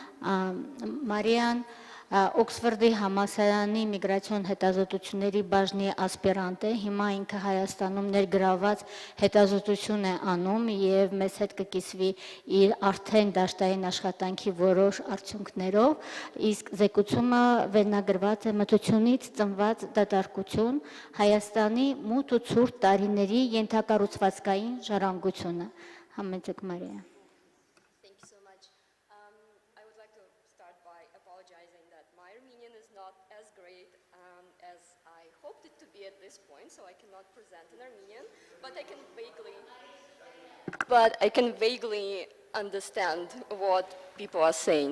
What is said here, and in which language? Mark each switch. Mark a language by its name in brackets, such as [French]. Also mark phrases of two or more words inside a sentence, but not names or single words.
[Armenian] Մարիան Օքսֆորդի համալսարանի միգրացիոն հետազոտությունների բաժնի ասպիրանտ է, հիմա ինքը Հայաստանում ներգրաված հետազոտություն է անում եւ մեզ հետ կկիսվի իր արդեն դաշտային աշխատանքի որոշ արդյունքներով, իսկ զեկուցումը վերնագրված է մտությունից ծնված դատարկություն Հայաստանի մութ ու ցուրտ տարիների ենթակառուցվածքային ժառանգությունը։ Համեցեք Մարիա։ [English] At this point, so I cannot present in Armenian, but I can vaguely understand what people are saying.